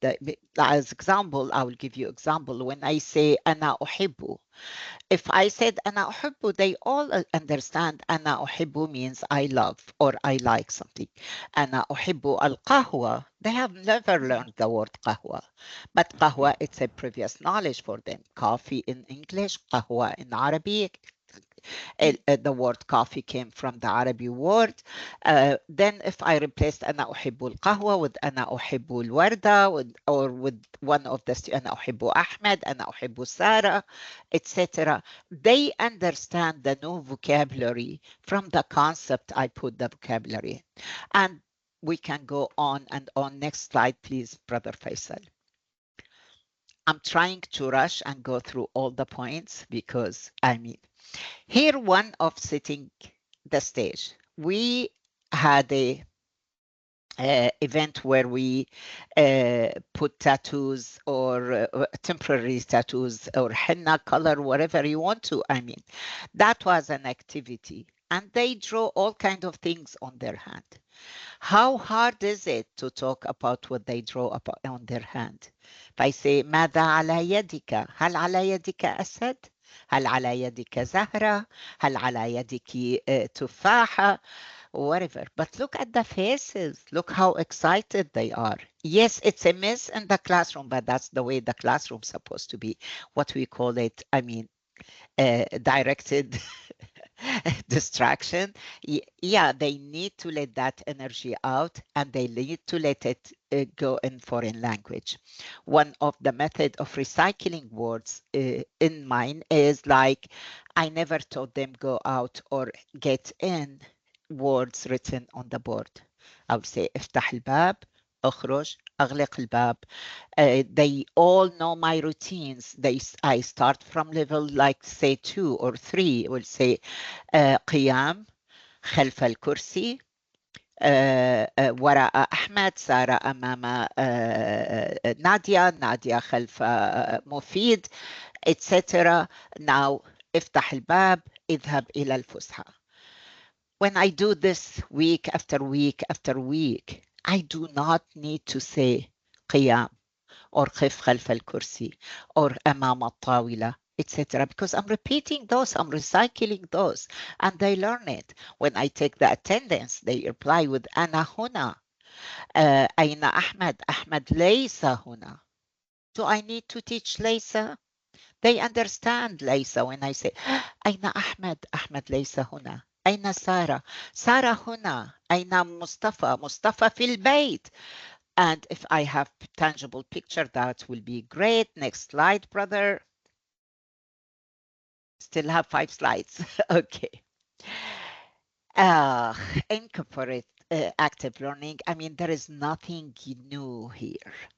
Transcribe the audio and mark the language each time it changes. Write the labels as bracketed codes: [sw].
[en] That as example, I will give you example. When I say [ar] أنا أحب, [en] if I said أنا أحب, they all understand أنا أحب means I love or I like something. [ar] أنا أحب القهوة, [en] they have never learned the word قهوة, but قهوة, it's a previous knowledge for them. Coffee in English, قهوة in Arabic. The word coffee came from the Arabic word. Then if I replaced [ar] أنا أحب القهوة with أنا أحب الوردة, [en] or with one of the [ar] أنا أحب أحمد, أنا أحب سارة, etc. [en] They understand the new vocabulary from the concept I put the vocabulary in. And we can go on and on. Next slide, please, Brother Faisal. I'm trying to rush and go through all the points because here one of setting the stage. We had a event where we put tattoos, or temporary tattoos, or henna color, whatever you want to. That was an activity, and they draw all kinds of things on their hand. How hard is it to talk about what they draw on their hand? If I say [ar] ماذا على يدك؟ هل على يدك أسد؟ هل على يدك زهرة؟ هل على يدك تفاحة؟ [en] whatever. But look at the faces. Look how excited they are. Yes, it's a miss in the classroom, but that's the way the classroom's supposed to be. What we call it, I mean, directed distraction. Yeah, they need to let that energy out, and they need to let it go in foreign language. One of the method of recycling words in mine is like, I never taught them go out or get in words written on the board. I would say [ar] افتح الباب, اخرج, اغلق الباب. [en] They all know my routines. I start from level like say 2 or 3. We'll say [ar] قيام خلف الكرسي, وراء أحمد, سارة أمام نادية, نادية خلف مفيد, etc. [en] Now [ar] افتح الباب, اذهب إلى الفسحة. [en] When I do this week after week after week, I do not need to say قيام or [ar] قف خلف الكرسي [en] or [ar] أمام الطاولة, [en] etc. Because I'm repeating those, I'm recycling those, and they learn it. When I take the attendance, they reply with [ar] أنا هنا. أين أحمد? أحمد ليس هنا. [en] Do I need to teach ليس? They understand ليس when I say [ar] أين أحمد؟ أحمد ليس هنا. أين سارة؟ سارة هنا. أين مصطفى؟ مصطفى في البيت. [en] And if I have tangible picture, that will be great. Next slide, brother. Still have 5 slides. Okay. Incorporate active learning. I mean, there is nothing new here.